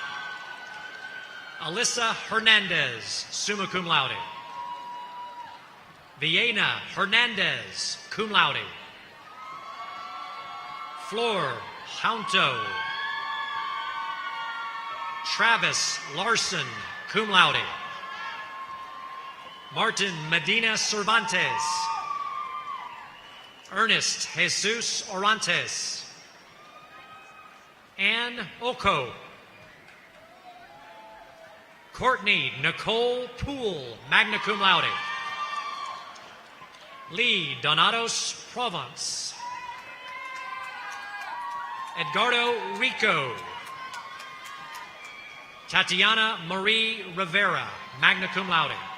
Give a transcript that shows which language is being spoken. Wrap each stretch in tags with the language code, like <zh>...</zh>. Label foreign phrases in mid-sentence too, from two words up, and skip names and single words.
<en>Alyssa Hernandez,</en> <la>summa cum laude.</la> <en>Viena Hernandez,</en> <la>cum laude.</la> <en>Flor Jaunto. Travis Larson,</en> <la>cum laude.</la> <en>Martin Medina Cervantes. Ernest Jesus Orantes. Ann Oko. Courtney Nicole Poole,</en> <la>magna cum laude.</la> <en>Lee Donatos Provence. Edgardo Rico. Tatiana Marie Rivera,</en> <la>magna cum laude.</la>